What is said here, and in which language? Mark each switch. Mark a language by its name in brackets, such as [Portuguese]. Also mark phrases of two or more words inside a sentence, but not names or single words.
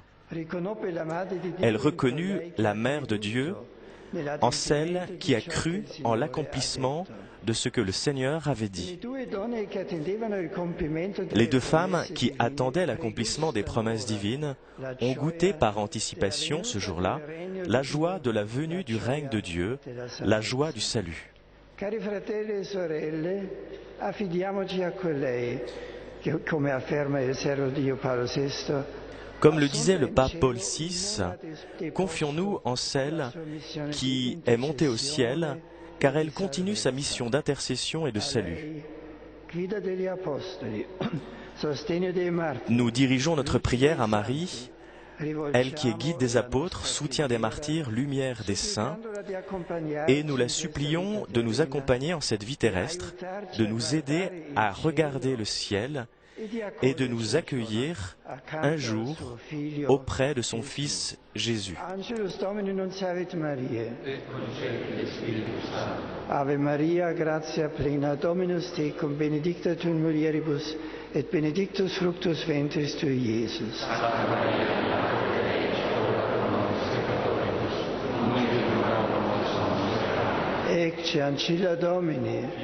[French] Elle reconnut la Mère de Dieu en celle qui a cru en l'accomplissement de ce que le Seigneur avait dit. Les deux femmes qui attendaient l'accomplissement des promesses divines ont goûté par anticipation ce jour-là la joie de la venue du règne de Dieu, la joie du salut. [Italian] Cari fratelli e sorelle, affidiamoci a colei, che, come afferma il servo di Dio Paolo VI, [French] Comme le disait le pape Paul VI, confions-nous en celle qui est montée au ciel, car elle continue sa mission d'intercession et de salut. Nous dirigeons notre prière à Marie, elle qui est guide des apôtres, soutien des martyrs, lumière des saints, et nous la supplions de nous accompagner en cette vie terrestre, de nous aider à regarder le ciel et de nous accueillir un jour auprès de son Fils Jésus. [Latin] Ave Maria, gratia plena, Dominus tecum, benedicta tu in mulieribus, et benedictus fructus ventris tui, Iesus. Ecce ancilla Domini.